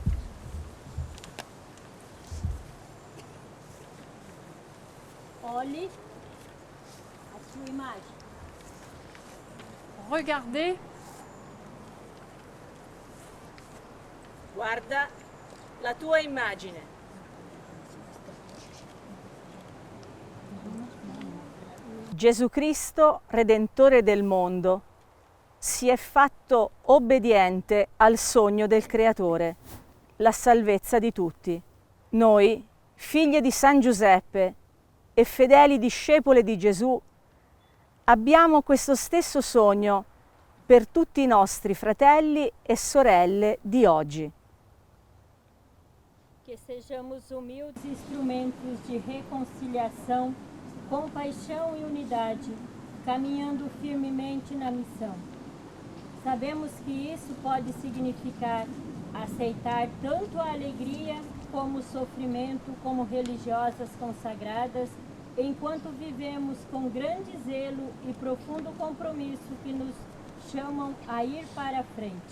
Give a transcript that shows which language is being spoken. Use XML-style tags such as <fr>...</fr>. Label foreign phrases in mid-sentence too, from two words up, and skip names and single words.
<pt>Olhe a sua imagem.</pt> <fr>Regardez,</fr> <it>Guarda la tua immagine. Gesù Cristo, Redentore del mondo, si è fatto obbediente al sogno del Creatore, la salvezza di tutti. Noi, figlie di San Giuseppe e fedeli discepole di Gesù, abbiamo questo stesso sogno per tutti i nostri fratelli e sorelle di oggi.</it> <pt>Que sejamos humildes instrumentos de reconciliação, compaixão e unidade, caminhando firmemente na missão. Sabemos que isso pode significar aceitar tanto a alegria como o sofrimento como religiosas consagradas, enquanto vivemos com grande zelo e profundo compromisso que nos chamam a ir para a frente.</pt>